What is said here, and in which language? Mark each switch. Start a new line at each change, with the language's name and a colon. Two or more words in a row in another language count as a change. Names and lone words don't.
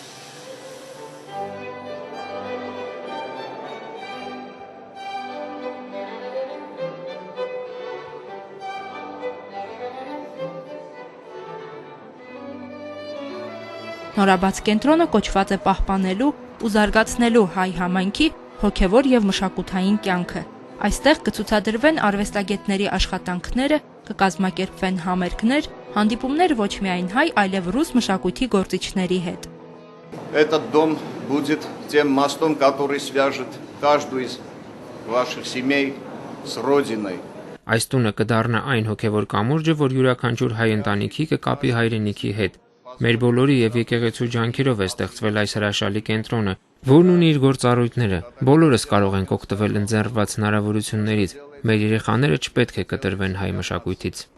Armenian: Նորաբաց կենտրոնը կոչված է պահպանելու ու զարգացնելու հայ համայնքի հոգևոր եւ մշակութային կյանքը։ Այստեղ կցուցադրվեն արվեստագետների աշխատանքները, կկազմակերպվեն համերգներ, հանդիպումներ ոչ միայն հայ, այլև ռուս մշակույթի գործիչների հետ։
Russian: Этот дом будет тем мостом, который свяжет каждую из ваших семей с родиной.
Armenian: Այս տունը կդառնա այն հոգևոր կամուրջը, որ յուրաքանչյուր հայ ընտանիքի կկապի հայրենիքի հետ։ Մեր բոլորի եւ եկեղեցու ջանքերով է ստեղծվել այս հրաշալի կենտրոնը, որն ունի իր գործառույթները։ Բոլորս կարող ենք օգտվել ընձեռված հնարավորություններից։ Մեր երեխաները չպետք է կտրվեն հայ մշակույթից։